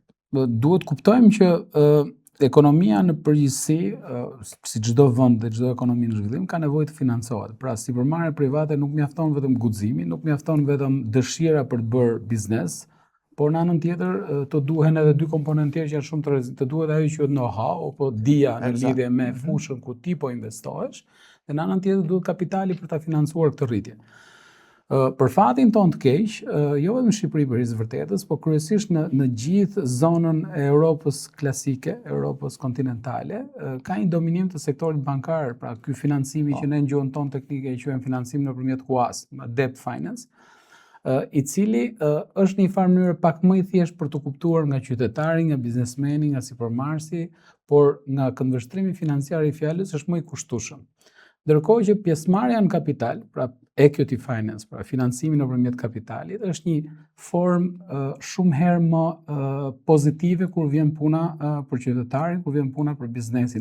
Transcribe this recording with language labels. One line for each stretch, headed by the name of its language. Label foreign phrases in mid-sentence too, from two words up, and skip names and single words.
Albanian: Duhet kuptojmë që ekonomia në përgjithësi, si çdo vend dhe çdo ekonomi në zhvillim, ka nevojë të financohet. Pra, sipërmarrje private nuk mjafton vetëm guximi, nuk mjafton vetëm dëshira për të bërë biznes, por në anën tjetër të duhen edhe 2 komponentë tjerë që janë shumë të rrezikshëm. Të duhet ajo që quhet know-how apo dija në lidhje me fushën ku ti po investohesh, dhe në anën tjetër duhet kapitali për ta financuar këtë rritje. Për fatin tonë të keq, jo vetëm në Shqipëri për hisë vërtetës, por kryesisht në gjithë zonën e Europës klasike, Europës kontinentale, ka një dominim të sektorit bankar, pra ky financimi që ne në gjuhën tonë teknike e quajmë financim nëpërmjet KUAS,
English: debt finance,
Albanian: i cili është një farë mënyrë pak më i thjeshtë për të kuptuar nga qytetari, nga biznesmeni, nga sipërmarrësi, por nga këndvështrimi financiar i fjalës është më i kushtueshëm. Ndërkohë që pjesëmarrja në kapital, pra
English: equity finance,
Albanian: pra financimi nëpërmjet kapitalit, është një formë shumë herë më pozitive kur vjen puna për qytetarin, kur vjen puna për biznesin.